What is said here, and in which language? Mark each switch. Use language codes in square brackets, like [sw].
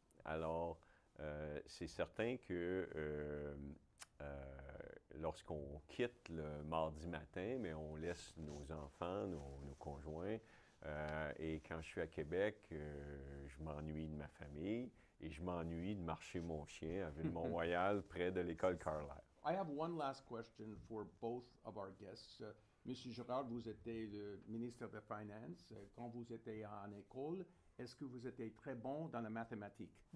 [fr] Alors, c'est certain que lorsqu'on quitte le mardi matin, mais on laisse nos enfants, nos conjoints. Et quand je suis à Québec, je m'ennuie de ma famille et je m'ennuie de marcher mon chien à Ville-Mont-Royal près de l'école Carlisle. [en] I have one last question for both of our guests. [fr] Monsieur Girard, vous étiez le ministre des Finances. Quand vous étiez en école, est-ce que vous étiez très bon dans la mathématique?